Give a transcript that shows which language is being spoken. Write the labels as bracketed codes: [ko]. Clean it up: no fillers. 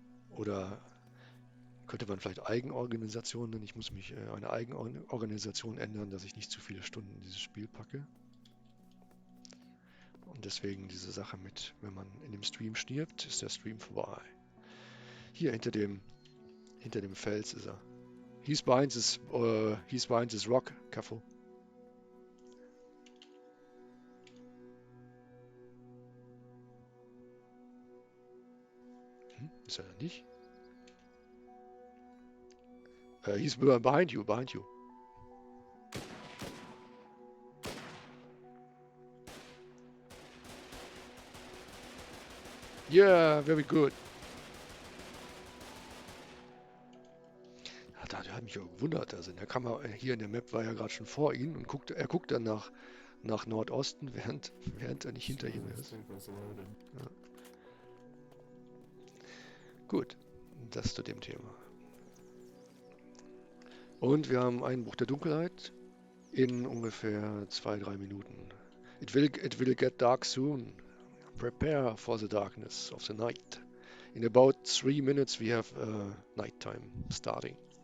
[de] Oder könnte man vielleicht Eigenorganisation nennen? Ich muss mich eine Eigenorganisation ändern, dass ich nicht zu viele Stunden in dieses Spiel packe. Und deswegen diese Sache mit, wenn man in dem Stream stirbt, ist der Stream vorbei. Hier hinter dem Fels ist er. [en] He's behind this rock, careful. [de] Ist er da nicht? [en] He's behind you. Yeah, very good. [de] Da hat mich auch gewundert. Also in der Kamera, hier in der Map war er gerade schon vor ihm und er guckt dann nach Nordosten, während er nicht hinter ihm ist. Ja. Gut, das zu dem Thema. Und wir haben Einbruch der Dunkelheit in ungefähr 2-3 Minuten. [en] It will get dark soon. Prepare for the darkness of the night. In about 3 minutes we have nighttime starting.